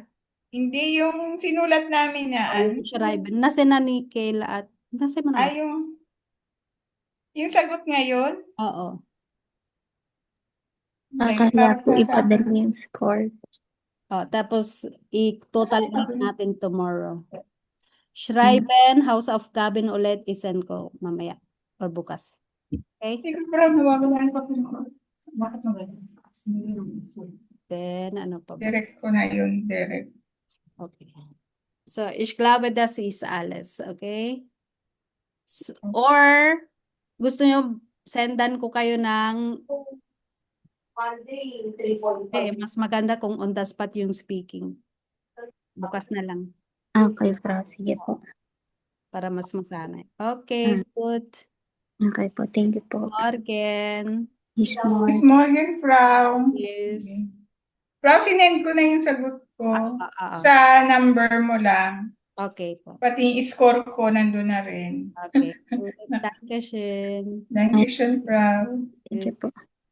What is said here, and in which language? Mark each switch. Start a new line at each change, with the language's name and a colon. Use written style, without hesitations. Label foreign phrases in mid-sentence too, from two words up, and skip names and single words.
Filipino: hindi yung sinulat namin na Yung Schreiben. Nasa na ni Kayla at nasa mo naman? yung sagot ngayon. Oo. Kaya po ipadala yung score. Tapos i-total natin tomorrow. Schreiben,
English: House of Gabin
Filipino: ulit, isend ko mamaya or bukas. Okay? Hindi ko parang nawawala pa ko. Bakit nawala? Then, ano pa ba? Direct ko na yun, direct. Okay.
German: So, ich glaube, das ist alles.
English: Okay?
Filipino: Or, gusto nyo, sendan ko kayo ng mas maganda kung
English: on the spot
Filipino: yung speaking. Bukas na lang. Okay, Fray. Sige po. Para mas masanay. Okay, good. Okay po.
English: Thank you po.
German: Morgen.
English: Miss Moore. Miss Morgan, Frau. Yes.
German: Frau,
Filipino: sinend ko na yung sagot ko. Ah. Sa number mo lang. Okay po. Pati yung score ko nandun na rin.
English: Okay. Good.
German: Dankeschön. Dankeschön, Frau.
English: Thank you po.